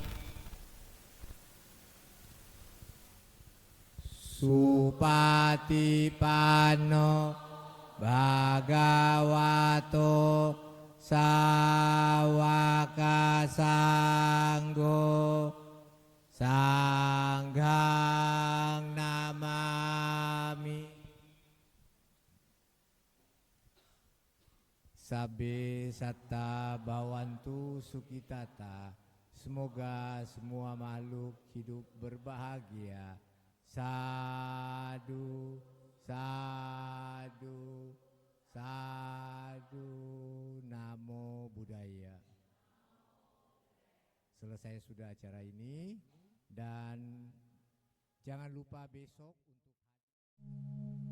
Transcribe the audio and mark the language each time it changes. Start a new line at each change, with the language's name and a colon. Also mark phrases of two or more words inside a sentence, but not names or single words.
Pali: Supatipanno Bhagavato Sawaka Sanggo Sanghang namami. Sabe satta bawantu sukitata.
Indonesian: Semoga semua makhluk hidup berbahagia.
Pali: Sadu, sadu, sadu. Namo Buddhaya.
Indonesian: Selesai sudah acara ini. Dan jangan lupa besok untuk